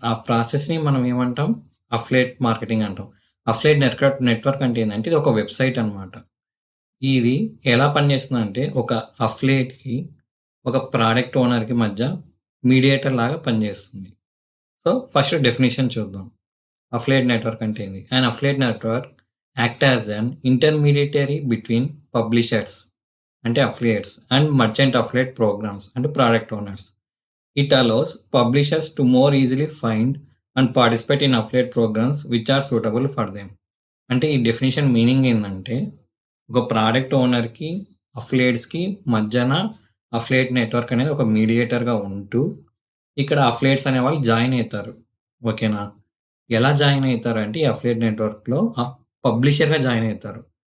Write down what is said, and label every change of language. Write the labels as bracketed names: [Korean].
[Telugu] ఆ ప్రాసెస్‌ని మనం ఏమంటాం? అఫిలియేట్ మార్కెటింగ్ అంటాం. అఫిలియేట్ నెట్వర్క్ అంటే ఏందంటే ఇది ఒక వెబ్‌సైట్ అనమాట. ఇది ఎలా పనిచేస్తుందంటే ఒక అఫిలియేట్‌కి, ఒక ప్రాడక్ట్ ఓనర్‌కి మధ్య మీడియేటర్ లాగా పనిచేస్తుంది. సో, ఫస్ట్ డెఫినిషన్ చూద్దాం. అఫిలియేట్ నెట్వర్క్ అంటే ఏంది? [English] An affiliate network act as an intermediary between publishers అంటే affiliates and merchant affiliate programs అంటే product owners. It allows publishers to more easily find and participate in affiliate programs which are suitable for them. [Telugu] అంటే ఈ definition meaning ఏందంటే, ఒక product ఓనర్‌కి, అఫిలియేట్స్‌కి మధ్యన affiliate network అనేది ఒక మీడియేటర్‌గా ఉంటూ, ఇక్కడ అఫిలియేట్స్ అనేవాళ్ళు జాయిన్ అయితారు. ఓకేనా? ఎలా జాయిన్ అయితారంటే ఈ అఫిలియేట్ నెట్వర్క్‌లో పబ్లిషర్‌గా జాయిన్ అయితారు.